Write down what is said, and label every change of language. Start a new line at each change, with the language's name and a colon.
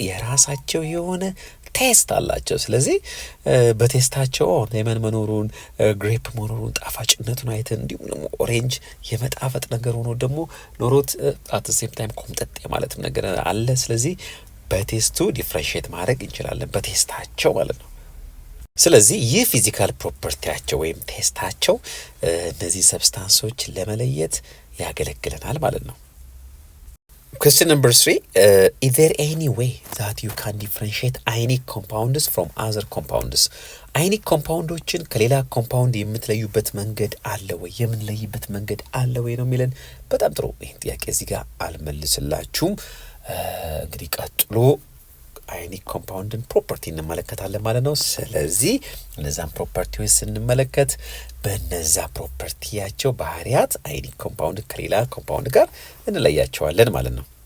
Amharic: የራሳቸው የሆነ ቴስት አላቸው። ስለዚህ በቴስታቸው ሌመን መኖሩን፣ ግሬፕ መኖሩን፣ ጣፋጭነቱን አይተን እንዲሁም ደግሞ ኦሬንጅ የመጣፈጥ ነገር ሆኖ ደግሞ ኖሮት አት ሴም ታይም ኮምጠጤ ማለትም ነገር አለ። ስለዚህ በቴስቱ ዲፍረንሺየት ማድረግ እንችላለን፣ በቴስታቸው ማለት ነው። ስለዚህ ይህ ፊዚካል ፕሮፐርቲያቸው ወይም ቴስታቸው እነዚህ ሰብስታንሶች ለመለየት ያገለግለናል ማለት ነው።
English: Question number 3. Is there any way that you can differentiate ionic compounds from other compounds?
Amharic: አዮኒክ ኮምፓውንዶችን ከሌላ ኮምፓውንድ የምትለዩበት መንገድ አለ ወይ? የምንለይበት መንገድ አለ ወይ ነው የሚለን። በጣም ጥሩ። ይህን ጥያቄ እዚህ ጋር አልመልስላችሁም። እንግዲህ ቀጥሎ አዮኒክ ኮምፓውንድን ፕሮፐርቲ እንመለከታለን ማለት ነው። ስለዚህ እነዛን ፕሮፐርቲዎች ስንመለከት በነዛ ፕሮፐርቲያቸው ባህሪያት አዮኒክ ኮምፓውንድ ከሌላ ኮምፓውንድ ጋር እንለያቸዋለን ማለት ነው።